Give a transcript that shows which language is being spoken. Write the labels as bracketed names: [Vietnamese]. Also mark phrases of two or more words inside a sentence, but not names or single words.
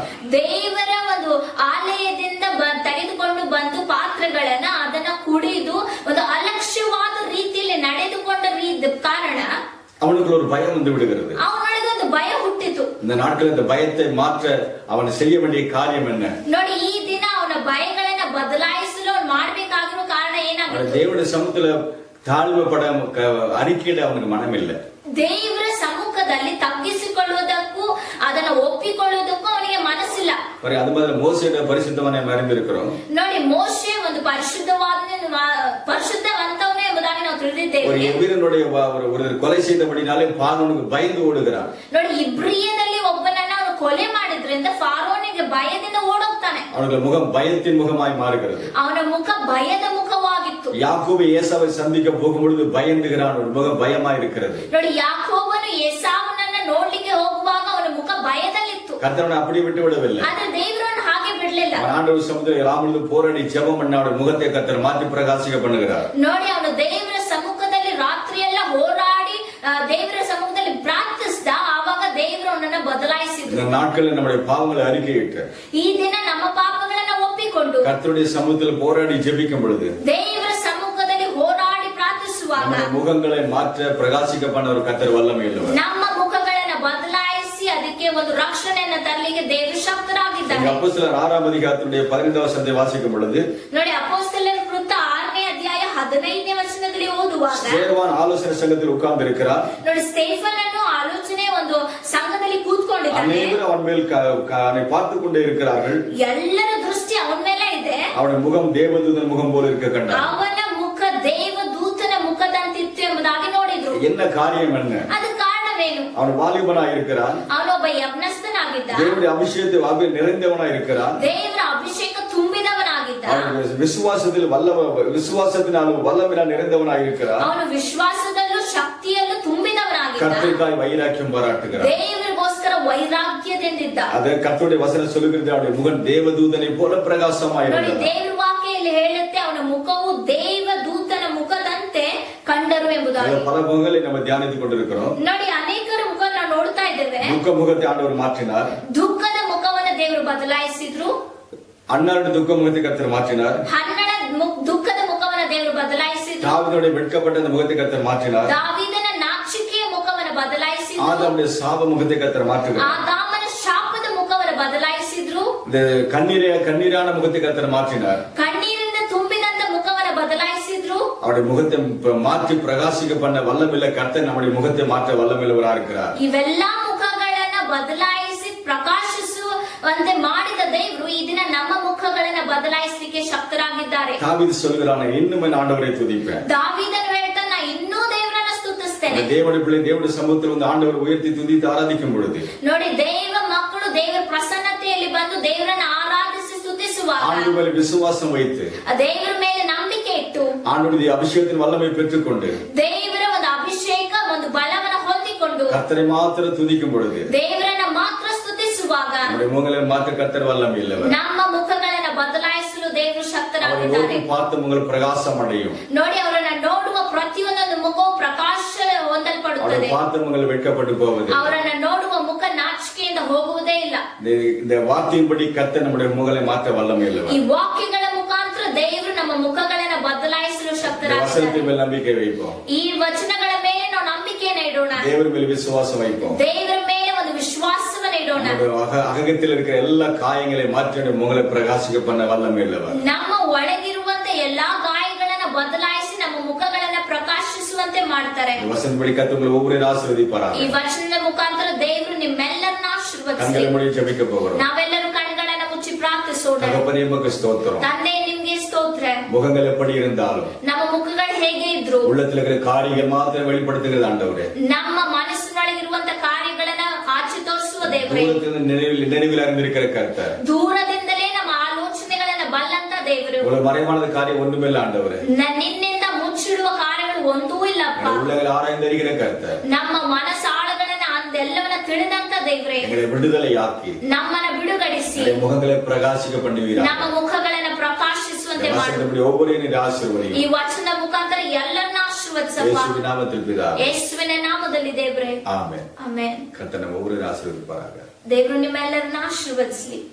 [Kannada] ದೇವರ ಒಂದು ಆಲಯದಿಂದ ತೆಗೆದುಕೊಂಡು ಬಂದು ಪಾತ್ರೆಗಳನ್ನ ಅದನ್ನ ಕುಡಿದು ಒಂದು ಅಲಕ್ಷ್ಯವಾದ ರೀತಿಯಲ್ಲಿ ನಡೆದುಕೊಂಡ ಕಾರಣ [Tamil] அவனுக்கு ஒரு பயம் வந்து விடுகிறது. [Kannada] ಅವನಿಗೆ ಒಂದು ಭಯ ಹುಟ್ಟಿತು. [Tamil] இந்த நாட்களில் இந்த பயத்தை மாற்ற அவன் செய்ய வேண்டிய காரியம் என்ன? [Kannada] ನೋಡಿ ಈ ದಿನ ಅವನ ಭಯಗಳನ್ನ ಬದಲಾಯಿಸಲು ಅವನು ಮಾಡಬೇಕಾಗಿರೋ ಕಾರಣ ಏನಾಗುತ್ತೆ? [Tamil] தேவனுடைய சமூகத்துல தாழ்வுಪಡ அறிக்கையிட அவனுக்கு மனம் இல்லை. [Kannada] ದೇವರ ಸಮ್ಮುಖದಲ್ಲಿ ತಗ್ಗಿಸಿಕೊಳ್ಳುವುದಕ್ಕೂ ಅದನ್ನ ಒಪ್ಪಿಕೊಳ್ಳುವುದಕ್ಕೂ ಅವನಿಗೆ ಮನಸ್ಸಿಲ್ಲ. [Tamil] அது மாதிரி மோசேயோட பரிசுத்தவனை அறிந்திருக்கிறோம். [Kannada] ನೋಡಿ ಮೋಶೆ ಒಂದು ಪರಿಶುದ್ಧವಂತವನೇ ಎಂಬುದಾಗಿ ನಾವು ತಿಳಿದಿದ್ದೇವೆ. [Tamil] ஒரு எபிரனுடைய ஒரு கொலை செய்தபடினாலே பார்வோனுக்கு பயந்து ஓடுகிறான். [Kannada] ನೋಡಿ ಇಬ್ರಿಯದಲ್ಲಿ ಒಬ್ಬನನ್ನ ಅವನು ಕೊಲೆ ಮಾಡಿದ್ರಿಂದ ಫಾರೋನಿಗೆ ಭಯದಿಂದ ಓಡೋಗ್ತಾನೆ. [Tamil] அவனுடைய முகம் பயத்தின் முகமாய் மாறுகிறது. [Kannada] ಅವನ ಮುಖ ಭಯದ ಮುಖವಾಗಿತ್ತು. [Tamil] யாக்கோபு ஏசாவை சந்திக்க போகும்பொழுது பயந்துகிறான். ஒரு முகம் பயமாய் இருக்கிறது. [Kannada] ನೋಡಿ ಯಾಕೋಬನು ಏಸಾವನನ್ನ ನೋಡ್ಲಿಕ್ಕೆ ಹೋಗುವಾಗ ಅವನ ಮುಖ ಭಯದಲ್ಲಿತ್ತು. [Tamil] கர்த்தர் அப்படி விட்டு விடவில்லை. [Kannada] ಆದ್ರೆ ದೇವರನ್ನು ಹಾಗೆ ಬಿಡ್ಲಿಲ್ಲ. [Tamil] ஆண்டவர் சமூகத்தில் ராமனுக்கு போராடி ஜெபம் பண்ண அவருடைய முகத்தை கர்த்தர் மாற்றி பிரகாசிக்க பண்ணுகிறார். [Kannada] ನೋಡಿ ಅವನು ದೇವರ ಸಮ್ಮುಖದಲ್ಲಿ ರಾತ್ರಿ ಎಲ್ಲ ಹೋರಾಡಿ ದೇವರ ಸಮ್ಮುಖದಲ್ಲಿ ಪ್ರಾರ್ಥಿಸಿದ. ಆವಾಗ ದೇವರನ್ನ ಅವರನ್ನ ಬದಲಾಯಿಸಿದ್ರು. [Tamil] இந்த நாட்களில் நம்முடைய பாவங்களை அறிக்கையிட்டு [Kannada] ಈ ದಿನ ನಮ್ಮ ಪಾಪಗಳನ್ನ ಒಪ್ಪಿಕೊಂಡು [Tamil] கர்த்தருடைய சமூகத்தில் போராடி ஜெபிக்கும் பொழுது [Kannada] ದೇವರ ಸಮ್ಮುಖದಲ್ಲಿ ಹೋರಾಡಿ ಪ್ರಾರ್ಥಿಸುವಾಗ [Tamil] நம்முடைய முகங்களை மாற்ற பிரகாசிக்க பண்ண ஒரு கர்த்தர் வல்லமை உள்ளவர். [Kannada] ನಮ್ಮ ಮುಖಗಳನ್ನ ಬದಲಾಯಿಸಿ ಅದಕ್ಕೆ ಒಂದು ರಕ್ಷಣೆಯನ್ನ ತರಲಿಕ್ಕೆ ದೇವರು ಶಕ್ತರಾಗಿದ್ದಾರೆ. [Tamil] அப்போஸ்தலர் 6ஆம் அதிகாரத்துடைய 15வது வசனத்தை வாசிக்கும் பொழுது [Kannada] ನೋಡಿ ಅಪೊಸ್ತಲರ ಕೃತ್ಯ 6ನೇ ಅಧ್ಯಾಯ 15ನೇ ವಚನದಲ್ಲಿ ಓದುವಾಗ [Tamil] ஸ்தேவான் ஆலோசனை சங்கத்தில் உட்கார்ந்து இருக்கிறார். [Kannada] ನೋಡಿ ಸ್ಟೇಫನ್ ಅನ್ನು ಆಲೋಚನೆ ಒಂದು ಸಂಘದಲ್ಲಿ ಕೂತ್ಕೊಂಡಿದ್ದಾನೆ. [Tamil] அநேகர் அவன் மேல் அவனை பார்த்து கொண்டே இருக்கிறார்கள். [Kannada] ಎಲ್ಲರ ದೃಷ್ಟಿ ಅವನ ಮೇಲೆ ಇದೆ. [Tamil] அவனுடைய முகம் தேவதூதன் முகம் போல இருக்க கண்டார். [Kannada] ಅವನ ಮುಖ ದೇವದೂತನ ಮುಖದಂತಿತ್ತು ಎಂಬುದಾಗಿ ನೋಡಿದ್ರು. [Tamil] என்ன காரியம் என்ன? [Kannada] ಅದು ಕಾರಣವೇನು? [Tamil] அவன் வாலிபனாய் இருக்கிறான். [Kannada] ಅವನೊಬ್ಬ ಯಜ್ಞಸ್ಥನಾಗಿದ್ದ. [Tamil] தேவனுடைய அபிஷேகத்தை நிறைந்தவனாய் இருக்கிறான். [Kannada] ದೇವರ ಅಭಿಷೇಕ ತುಂಬಿದವನಾಗಿದ್ದ. [Tamil] அவன் விசுவாசத்தினாலும் வல்லமையினால் நிறைந்தவனாய் இருக்கிறான். [Kannada] ಅವನು ವಿಶ್ವಾಸದಲ್ಲೂ ಶಕ್ತಿಯಲ್ಲೂ ತುಂಬಿದವನಾಗಿದ್ದ. [Tamil] கர்த்தருக்காய் வைராக்கியம் பாராட்டுகிறான். [Kannada] ದೇವರಿಗೋಸ್ಕರ ವೈರಾಗ್ಯದಿಂದಿದ್ದ. [Tamil] அது கர்த்தருடைய வசனம் சொல்லுகிறது, அவனுடைய முகம் தேவதூதனை போல பிரகாசமாய் [Kannada] ನೋಡಿ [Tamil] இருந்தது. [Kannada] ದೇವರ ವಾಕ್ಯದಲ್ಲಿ ಹೇಳುತ್ತೆ ಅವನ ಮುಖವು ದೇವದೂತನ ಮುಖದಂತೆ ಕಂಡರು ಎಂಬುದಾಗಿ. [Tamil] பல முகங்களை நம்ம தியானித்துக் கொண்டிருக்கிறோம். [Kannada] ನೋಡಿ ಅನೇಕರ ಮುಖ ನಾವು ನೋಡ್ತಾ ಇದ್ದೇವೆ. [Tamil] துக்க முகத்தை ஆண்டவர் மாற்றினார். [Kannada] ದುಃಖದ ಮುಖವನ್ನು ದೇವರು ಬದಲಾಯಿಸಿದ್ರು. [Tamil] அன்னாருடைய துக்க முகத்தை கர்த்தர் மாற்றினார். [Kannada] ಹನ್ನಡ ದುಃಖದ ಮುಖವನ್ನು ದೇವರು ಬದಲಾಯಿಸಿದ್ರು. [Tamil] தாவீதுடைய வெட்கப்பட்ட அந்த முகத்தை கர்த்தர் மாற்றினார். [Kannada] ದಾವೀದನ ನಾಚಿಕೆಯ ಮುಖವನ್ನು ಬದಲಾಯಿಸಿದ್ರು. [Tamil] ஆதாமுடைய சாப முகத்தை கர்த்தர் மாற்றுகிறார். [Kannada] ಆದಾಮನ ಶಾಪದ ಮುಖವನ್ನು ಬದಲಾಯಿಸಿದ್ರು. [Tamil] இந்த கண்ணீரான முகத்தை கர்த்தர் மாற்றினார். [Kannada] ಕಣ್ಣೀರಿಂದ ತುಂಬಿದಂತ ಮುಖವನ್ನು ಬದಲಾಯಿಸಿದ್ರು. [Tamil] அவருடைய முகத்தை மாற்றி பிரகாசிக்க பண்ண வல்லமில்ல கர்த்தர் நம்முடைய முகத்தை மாற்ற வல்லமில்லவராக இருக்கிறார். [Kannada] ಇವೆಲ್ಲಾ ಮುಖಗಳನ್ನ ಬದಲಾಯಿಸಿ ಪ್ರಕಾಶಿಸುವಂತೆ ಮಾಡಿದ ದೇವರು ಈ ದಿನ ನಮ್ಮ ಮುಖಗಳನ್ನ ಬದಲಾಯಿಸಲಿಕ್ಕೆ ಶಕ್ತರಾಗಿದ್ದಾರೆ. [Tamil] தாவீது சொல்கிறான், இன்னும் என் ஆண்டவரை துதிப்பேன். [Kannada] ದಾವೀದನು ಹೇಳ್ತಾನೆ, ಇನ್ನೂ ದೇವರನ್ನ ಸ್ತುತಿಸ್ತೇನೆ. [Tamil] தேவனுடைய பிள்ளை தேவனுடைய சமூகத்தில் வந்து ஆண்டவர் உயர்த்தி துதித்து ஆராதிக்கும் பொழுது [Kannada] ನೋಡಿ ದೇವ ಮಕ್ಕಳು ದೇವರ ಪ್ರಸನ್ನತೆಯಲ್ಲಿ ಬಂದು ದೇವರನ್ನ ಆರಾಧಿಸಿ ಸ್ತುತಿಸುವಾಗ [Tamil] ஆண்டவர் மேல் விசுவாசம் வைத்து [Kannada] ದೇವರ ಮೇಲೆ ನಂಬಿಕೆ ಇಟ್ಟು [Tamil] ஆண்டவருடைய அபிஷேகத்தின் வல்லமை பெற்றுக்கொண்டு [Kannada] ದೇವರ ಒಂದು ಅಭಿಷೇಕ ಒಂದು ಬಲವನ್ನು ಹೊಂದಿಕೊಂಡು [Tamil] கர்த்தரை மாத்திரம் துதிக்கும் பொழுது [Kannada] ದೇವರನ್ನ ಮಾತ್ರ ಸ್ತುತಿಸುವಾಗ [Tamil] நம்முடைய முகங்களை மாற்ற கர்த்தர் வல்லமை இல்லவர். [Kannada] ನಮ್ಮ ಮುಖಗಳನ್ನ ಬದಲಾಯಿಸಲು ದೇವರು [Tamil] அவரை [Kannada] ಶಕ್ತರಾಗಿದ್ದಾರೆ. [Tamil] நோக்கி பார்த்து உங்கள் பிரகாசம் அடையும். [Kannada] ನೋಡಿ ಅವರನ್ನ ನೋಡುವ ಪ್ರತಿಯೊಂದು ಮುಖವು ಪ್ರಕಾಶ [Tamil] அவரை [Kannada] ಹೊಂದಲ್ಪಡುತ್ತದೆ. [Tamil] பார்த்து உங்கள் வெட்கப்பட்டு போவது. [Kannada] ಅವರನ್ನ ನೋಡುವ ಮುಖ ನಾಚಿಕೆಯಿಂದ ಹೋಗುವುದೇ ಇಲ್ಲ. [Tamil] இந்த வார்த்தையின்படி கர்த்தர் நம்முடைய முகங்களை மாற்ற வல்லமை [Kannada] ಈ [Tamil] இல்லவர். [Kannada] ವಾಕ್ಯಗಳ ಮುಖಾಂತರ ದೇವರು ನಮ್ಮ ಮುಖಗಳನ್ನ ಬದಲಾಯಿಸಲು [Tamil] வசனத்தின் [Kannada] ಶಕ್ತರಾಗಿದ್ದಾರೆ. [Tamil] மேல் நம்பிக்கை வைப்போம். [Kannada] ಈ ವಚನಗಳ ಮೇಲೆ ನಾವು ನಂಬಿಕೆಯನ್ನು ಇಡೋಣ. [Tamil] தேவர் மேல் விசுவாசம் வைப்போம். [Kannada] ದೇವರ ಮೇಲೆ ಒಂದು ವಿಶ್ವಾಸವನ್ನು ಇಡೋಣ. [Tamil] அகத்தில் இருக்கிற எல்லா காயங்களை மாற்றி முகங்களை பிரகாசிக்க பண்ண வல்லமை இல்லவர். [Kannada] ನಮ್ಮ ಒಳಗಿರುವಂತ ಎಲ್ಲಾ ಗಾಯಗಳನ್ನ ಬದಲಾಯಿಸಿ ನಮ್ಮ ಮುಖಗಳನ್ನ ಪ್ರಕಾಶಿಸುವಂತೆ ಮಾಡ್ತಾರೆ. [Tamil] வசனப்படி கர்த்தர் உங்களை ஒவ்வொரு ஆசீர்வதிப்பாராக. [Kannada] ಈ ವಚನದ ಮುಖಾಂತರ ದೇವರು ನಿಮ್ಮೆಲ್ಲರನ್ನ ಆಶೀರ್ವದಿಸಲಿ. [Tamil] கண்களை மூடி ஜெபிக்க போகிறோம். [Kannada] ನಾವೆಲ್ಲರೂ ಕಣ್ಗಳನ್ನ ಮುಚ್ಚಿ ಪ್ರಾರ್ಥಿಸೋಣ. [Tamil] தகப்பனே உமக்கு ஸ்தோத்திரம். [Kannada] ತಂದೆ ನಿಮ್ಗೆ ಸ್ತೋತ್ರ. [Tamil] முகங்கள் எப்படி இருந்தாலும் [Kannada] ನಮ್ಮ ಮುಖಗಳು ಹೇಗೆ ಇದ್ರು [Tamil] உள்ளத்தில் இருக்கிற காரியங்கள் மாத்திரம் வெளிப்படுத்துகிறது ஆண்டவரே. [Kannada] ನಮ್ಮ ಮನಸ್ಸಿನೊಳಗಿರುವಂತ ಕಾರ್ಯಗಳನ್ನ ಆಚೆ ತೋರಿಸುವ ದೇವರೇ. [Tamil] தூரத்தில் நினைவில் அறிந்திருக்கிற கர்த்தர், [Kannada] ದೂರದಿಂದಲೇ ನಮ್ಮ ಆಲೋಚನೆಗಳನ್ನ ಬಲ್ಲಂತ ದೇವರು. [Tamil] ஒரு மறைவான காரியம் ஒன்றுமே இல்ல ஆண்டவரே. [Kannada] ನಿನ್ನಿಂದ ಮುಚ್ಚಿಡುವ ಕಾರ್ಯಗಳು ಒಂದೂ ಇಲ್ಲಪ್ಪ. [Tamil] உள்ளங்களை ஆராய்ந்தறிகிற கர்த்தர், [Kannada] ನಮ್ಮ ಮನಸ್ಸಾಳಗಳನ್ನ ಅಂದೆಲ್ಲವನ್ನ ತಿಳಿದಂತ ದೇವರೇ. [Tamil] எங்களை விடுதலையாக்கி [Kannada] ನಮ್ಮನ್ನ ಬಿಡುಗಡಿಸಿ [Tamil] எங்களுடைய முகங்களை பிரகாசிக்க பண்ணுவீராக. [Kannada] ನಮ್ಮ ಮುಖಗಳನ್ನ ಪ್ರಕಾಶಿಸುವಂತೆ ಮಾಡಿ. [Tamil] வசனப்படி ஒவ்வொரு ஆசீர்வதியும் [Kannada] ಈ ವಚನ ಮುಖಾಂತರ ಎಲ್ಲರನ್ನ ಆಶೀರ್ವದಿಸಪ್ಪ. [Tamil] இயேசுவின் நாமத்தில் பிதாவே. [Kannada] ಯೇಸುವಿನ ನಾಮದಲ್ಲಿ ದೇವರೇ. [Tamil] ஆமென். [Kannada] ಆಮೆನ್. [Tamil] கர்த்தர் நம்ம ஒவ்வொரு ஆசீர்வதிப்பாராக. [Kannada] ದೇವರು ನಿಮ್ಮೆಲ್ಲರನ್ನ ಆಶೀರ್ವದಿಸಲಿ.